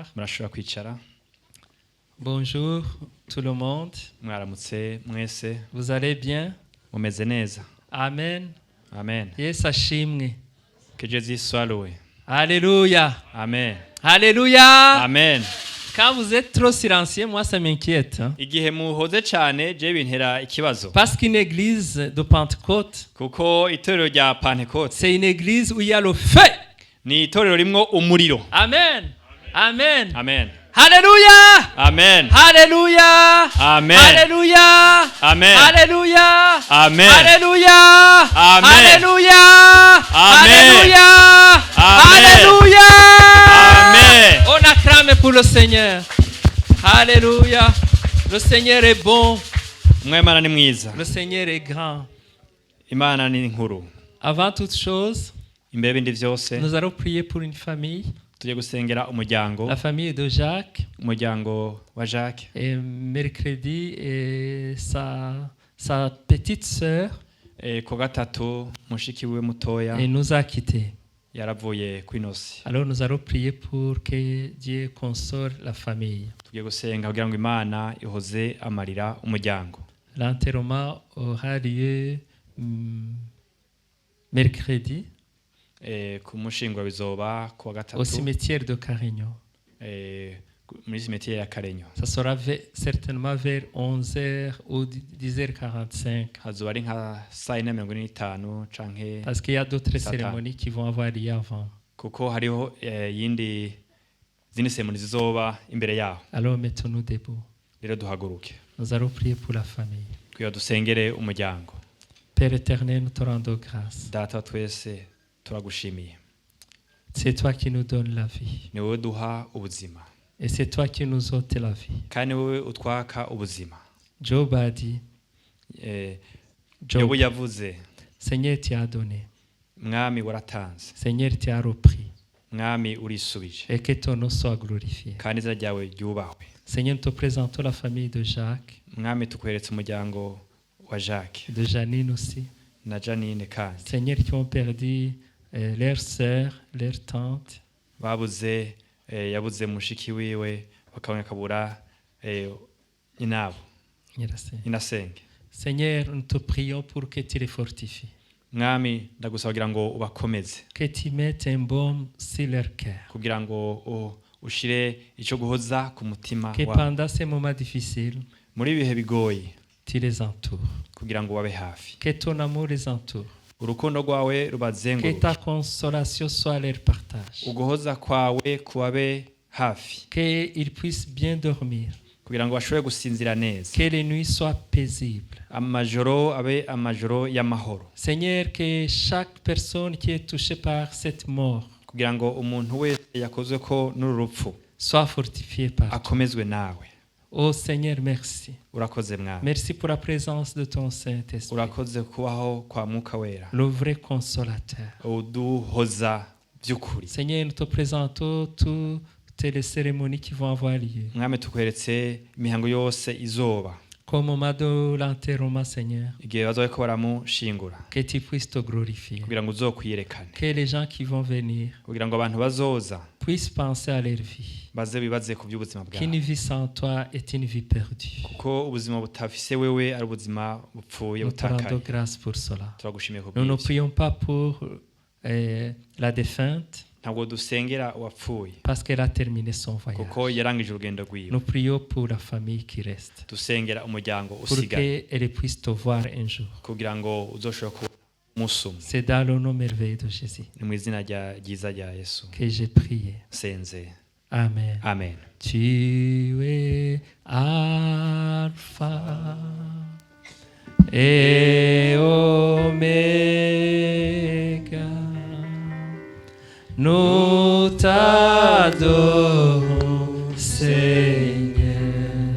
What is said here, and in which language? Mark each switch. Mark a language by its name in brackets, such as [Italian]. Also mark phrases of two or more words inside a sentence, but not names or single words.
[Rundi] Murashobora kwicara. [French] Bonjour tout le monde. [Rundi] Mwaramutse mwese. [French] Vous allez bien? [Rundi] Mumeze neza. Amen. Amen. Yesu ashimwe. [French] Que Jésus soit loué. Alléluia. Amen. Alléluia. Amen. Quand vous êtes trop silencieux, moi ça m'inquiète. Hein? [Rundi] Igihe muhoze cyane je bintera ikibazo. [French] Parce qu'une église de Pentecôte, [Rundi] Kuko itorero rya Pentecote [French] c'est une église où il y a le feu. [Rundi] ni itorero rimwo umuriro. [French] Amen. Amen. Amen. Alléluia. Amen. Alléluia. Amen. Alléluia. Amen. Alléluia. Amen. Alléluia. Amen. Alléluia. Amen. Alléluia. Amen. Alléluia. Amen. On acclame pour le Seigneur. Alléluia. Le Seigneur est bon. [Rundi] Mwemana ni mwiza. [French] Le Seigneur est grand. [Rundi] Imana ni nkuru. [French] Avant toute chose, [Rundi] Imbere y'ibindi vyose [French] nous allons prier pour une famille, [Rundi] tujye gusengera umuryango. [French] la famille de Jacques. [Rundi] Umuryango wa Jacques. [French] Et mercredi, et sa petite sœur [Rundi] Ku gatatu mushiki wiwe mutoya [French] et nous a quittés. [Rundi] yaravuye kwinosi. [French] Alors nous allons prier pour que Dieu console la famille. [Rundi] Tujye gusenga kugira ngo Imana ihoze amarira umuryango. [French] L'enterrement aura lieu mercredi [Rundi] Ku mushingwa bizoba ku wa [French] au [Rundi] gatatu [French] cimetière de Carignan. [Rundi] muri cimetière ya Karenyo. [French] Ça sera certainement vers 11h ou 10h45. [Rundi] Hazoba ari nka 4:45 canke [French] Parce qu'il y a d'autres Satan. cérémonies qui vont avoir lieu avant. [Rundi] kuko hariho zindi seremoni zizoba imbere yaho. [French] Alors mettons-nous debout. [Rundi] Rero duhaguruke [French] Nous allons prier pour la famille. [Rundi] kugira dusengere umuryango. [French] Père éternel, nous te rendons grâce. [Rundi] Data twese turagushimiye. [French] C'est toi qui nous donnes la vie. [Rundi] Ni wowe duha ubuzima [French] Et c'est toi qui nous ôtes la vie. [Rundi] kandi wowe utwaka ubuzima. [French] Job a dit, Job, [Rundi] Yobu yavuze, [French] Seigneur t'y a donné. [Rundi] mwami waratanze, [French] Seigneur t'y a repris. [Rundi] mwami urisubije [French] Et que ton nom soit glorifié. [Rundi] kandi izina ryawe ryubahwe. [French] Seigneur, nous te présentons la famille de Jacques, [Rundi] Mwami tukweretse umuryango wa Jacques [French] de Janine aussi. [Rundi] na Janine kandi [French] Seigneur, qui ont perdu leur sœur, leur tante. [Rundi] babuze yabuze mushiki wiwe bakabona kabura inabo inasenge. [French] Seigneur, nous te prions pour que tu les fortifies. [Rundi] Mwami ndagusaba kugira ngo ubakomeze, [French] Que tu mettes un baume sur leur cœur. [Rundi] kugira ngo ushire icyo guhoza ku mutima [French] Que [Rundi] wabo [French] pendant ces moments difficiles, [Rundi] muri ibihe bigoye, [French] tu les entoures. [Rundi] kugira ngo babe hafi. [French] Que ton amour les entoure. [Rundi] Urukundo rwawe [French] Que [Rundi] rubazenguruke, [French] ta consolation soit leur partage. [Rundi] uguhoza kwawe kubabe hafi, [French] Qu'ils puissent bien dormir. [Rundi] kugira ngo bashobore gusinzira neza, [French] Que les nuits soient paisibles. [Rundi] amajoro abe amajoro y'amahoro, [French] Seigneur, que chaque personne qui est touchée par cette mort [Rundi] kugira ngo umuntu wese yakozwe ko n'urupfu [French] soit fortifiée par toi. [Rundi] akomezwe nawe. [French] Oh Seigneur, merci. [Rundi] Urakoze mwami, [French] Merci pour la présence de ton Saint-Esprit, [Rundi] urakoze kubaho kwa mwuka wera [French] le vrai consolateur. [Rundi] uduhoza by'ukuri. [French] Seigneur, nous te présentons toutes les cérémonies qui vont avoir lieu. [Rundi] Mwami tukweretse imihango yose izoba [French] Qu'au moment de l'enterrement, Seigneur, [Rundi] igihe bazobe ko baramushingura, [French] que tu puisses te glorifier. [Rundi] kugira ngo uzokwiyerekane, [French] Que les gens qui vont venir [Rundi] kugira ngo abantu bazoza [French] puissent penser à leur vie. [Rundi] baze bibaze ku by'ubuzima [French] Qu'une [Rundi] bwawe, [French] vie sans toi est une vie perdue. [Rundi] kuko ubuzima butafise wewe ari ubuzima bupfuye [French] Nous te rendons [Rundi] butakaye. [French] grâce pour cela. [Rundi] Turagushimiye ku [French] Nous ne [Rundi] bw'ibyo. [French] prions pas pour la défunte [Rundi] Ntabwo dusengera uwapfuye [French] parce qu'elle a terminé son voyage. [Rundi] kuko yarangije urugendo rwiwe, [French] Nous prions pour la famille qui reste, [Rundi] dusengera umuryango [French] pour [Rundi] usigaye [French] qu'elle puisse te voir un jour. [Rundi] kugira ngo uzoshobore kuba umunsi umwe. [French] C'est dans le nom merveilleux de Jésus [Rundi] Ni mu izina ryiza rya Yesu [French] que j'ai prié. [Rundi] senze, [French] Amen. [Rundi] amen. [French] Tu es Alpha et Oméga. Nous t'adorons, Seigneur.